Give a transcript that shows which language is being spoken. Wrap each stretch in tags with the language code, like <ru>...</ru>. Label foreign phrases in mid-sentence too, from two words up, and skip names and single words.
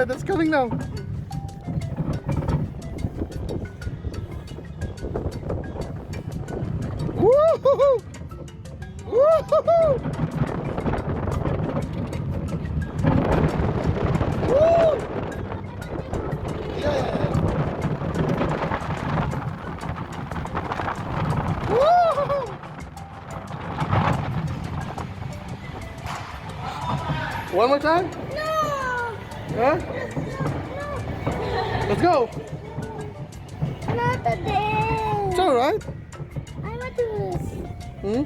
<en>coming now. Woo-hoo-hoo! Woo-hoo-hoo! Woo! Yeah. Woo-hoo-hoo! One more time? No! Huh? Let's go. Not today. It's alright. I want this. Hmm?</en>